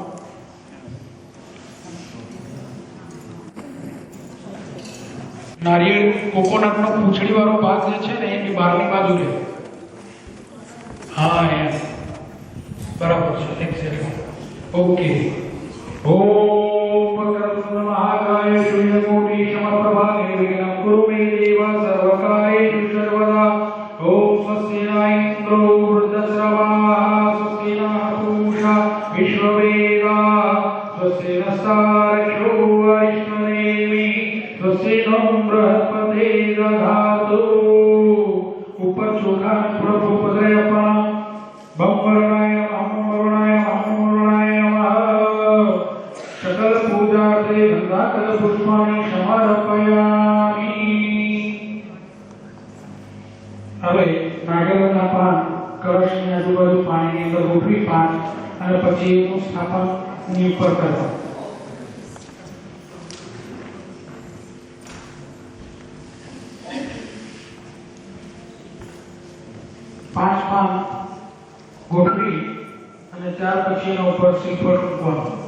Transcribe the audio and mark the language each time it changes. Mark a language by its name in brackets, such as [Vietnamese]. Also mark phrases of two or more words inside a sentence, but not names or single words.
[Gujarati] નારિયેળ કોકોનટનો પૂંછડી વાળો ભાગ જે છે ને એ બહારની બાજુ રહે। હા એમ બરાબર છે, [English] exactly okay. [Sanskrit] ओम वक्रतुंड महाकाय सूर्यकोटि समप्रभा निर्विघ्नं कुरु मे देव सर्वकार्येषु सर्वदा। ओम स्वस्ति न इन्द्रो वृद्धश्रवाः, स्वस्ति नः पूषा विश्ववेदाः, स्वस्ति नस्तार्क्ष्यो अरिष्टनेमि, स्वस्ति नो बृहस्पते दधातु। [Gujarati] ઉપર ચોખા પ્રભુ પધરાયા [Sanskrit] बम वरुणाय नमः, वरुणाय नमः, वरुणाय नमः। सकल पूजार्थे गंधाकर पुष्पाणि समर्पयामि। [Gujarati] હવે નાગરના પાન કળશની આજુબાજુ પાણીની અંદર ગોઠવી પાન અને પછી એનું સ્થાપન ની ઉપર કરવા। પાંચ પાન ગોઠવી અને ત્યાર પછી એના ઉપર શ્રીફળ મૂકવાનું।